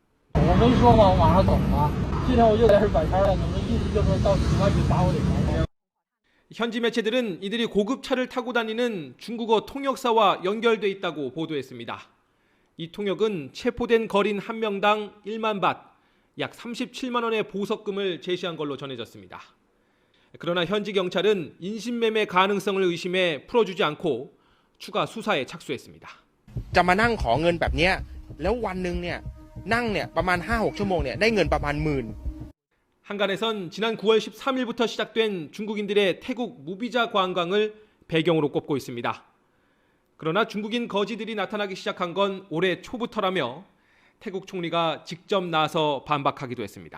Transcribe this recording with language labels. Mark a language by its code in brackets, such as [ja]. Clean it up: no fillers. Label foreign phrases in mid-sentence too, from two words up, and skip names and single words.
[ko] 현지 매체들은 이들이 고급차를 타고 다니는 중국어 통역사와 연결돼 있다고 보도했습니다. 이 통역은 체포된 거린 한 명당 1만 밭, 약 37만 원의 보석금을 제시한 걸로 전해졌습니다. 그러나 현지 경찰은 인신매매 가능성을 의심해 풀어주지 않고 추가 수사에 착수했습니다. [th] จะมานั่งขอเงินแบบนี้แล้ววันนึงเนี่ยนั่งเนี่ยประมาณ 5-6 ชั่วโมงเนี่ยได้เงินประมาณ 10,000. [ko] 한간에선 지난 9월 13일부터 시작된 중국인들의 태국 무비자 관광을 배경으로 꼽고 있습니다. 그러나 중국인 거지들이 나타나기 시작한 건 올해 초부터라며 태국 총리가 직접 나서 반박하기도 했습니다.